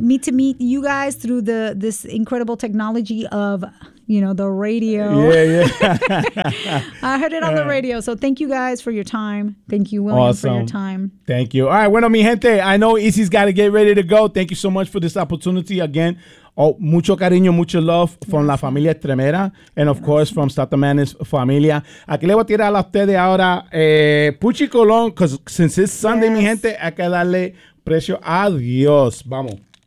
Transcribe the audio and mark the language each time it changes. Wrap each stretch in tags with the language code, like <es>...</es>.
<en>Me to meet you guys through this incredible technology of, you know, the radio. Yeah, yeah. I heard it on the radio. So thank you guys for your time. Thank you, William, awesome. For your time. Thank you. All right,</en> <es>bueno, mi gente,</es> <en>I know Easy's got to get ready to go. Thank you so much for this opportunity again.</en> <es>Oh, mucho cariño, mucho</es> <en>love from</en> <es>la familia Tremera.</es> <en>And of course, from Stop the Madness familia.</en> <es>Aquí le voy a tirar a ustedes ahora Puchi Colón,</es> <en>because since it's Sunday, yes.</en> <es>mi gente, hay que darle precio a Dios. Vamos.</es>